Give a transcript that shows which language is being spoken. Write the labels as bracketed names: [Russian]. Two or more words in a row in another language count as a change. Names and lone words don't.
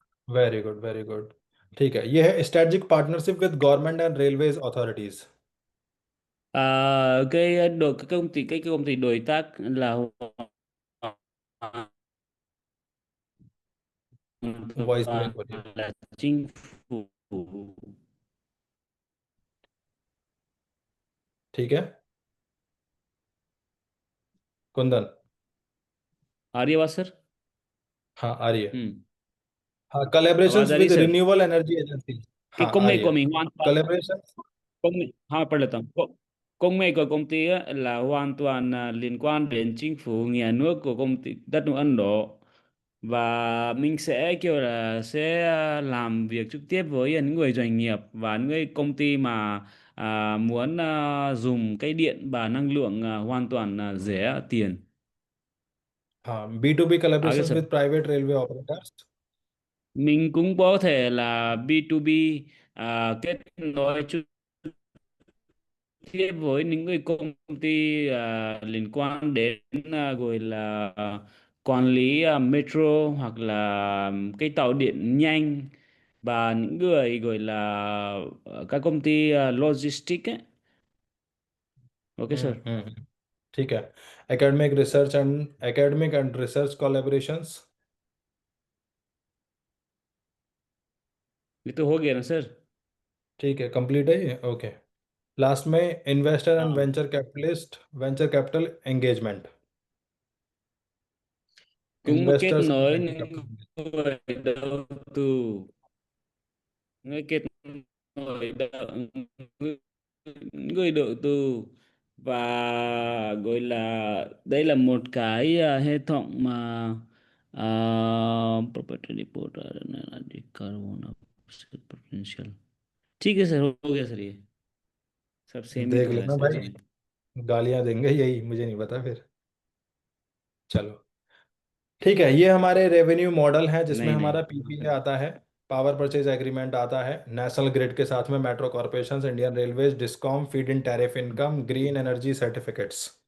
[English] Very good very good. [Hindi] ठीक है, ये है [English] strategic partnership with government and railways authorities. [Vietnamese] Cái công ty, cái công ty đối tác là hoàn [Hindi] वॉइस [Vietnamese] toàn [Hindi] ब्रेक हो रही है। [Vietnamese] là chính phủ. [Hindi] ठीक है कुंदन। आ रही है आवाज सर? हाँ आ रही है। हम्म. हाँ, आवाज [English] collaborations [Hindi] आ रही है [English] with [Hindi] सर? [English] renewable energy agencies। [Vietnamese] Cái [Hindi] हाँ [Vietnamese] công [Hindi] आ [Vietnamese] nghệ [Hindi] रही [Vietnamese] của [Hindi] है। [Vietnamese] mình hoàn toàn [English] collaboration। [Hindi] हाँ, pardon लेता हूँ. [Vietnamese] Công nghệ của công ty á, là hoàn toàn liên quan đến chính phủ nhà nước của công ty đất nước Ấn Độ, và mình sẽ kiểu là sẽ làm việc trực tiếp với những người doanh nghiệp và những cái công ty mà muốn dùng cái điện và năng lượng hoàn toàn rẻ tiền. [Hindi] हाँ, B2B [Vietnamese] Cái [English] collaborations sir, with private railway operators। [Vietnamese] mình cũng có thể là B2B, kết nối tiếp với những cái công ty liên quan đến gọi là quản lý metro, hoặc là cái tàu điện nhanh, và những người gọi là các công ty logistics ấy. [English] Ok sir. [Hindi] ठीक है। [English] Academic and research collaborations. [Hindi] ये तो हो गया ना सर? ठीक है, कंप्लीट है ये, ओके। लास्ट में [English] investor and [Hindi] हाँ. [English] venture capital engagement. [Vietnamese] Cũng kết [English] investors and [Vietnamese] nối [English] वेंचर [Vietnamese] những [English] कैपिटल। [Vietnamese] người đầu tư, người kết nối người đầu tư, và gọi là đây là một cái hệ thống mà [English] property report carbon offset potential. [Hindi] ठीक है सर, हो गया सर, ये सब सेम ही देख तो है लेना सर भाई, इसमें. गालियां देंगे यही, मुझे नहीं पता फिर। चलो ठीक है, ये हमारे [English] revenue model [Hindi] हैं जिसमें नहीं हमारा नहीं. [English] पीपीए [Hindi] आता है, [English] power purchase agreement [Hindi] आता है, [English] national grid [Hindi] के साथ में [English] Metro Corporations, Indian Railways, DISCOM, feed-in tariff income, green energy certificates.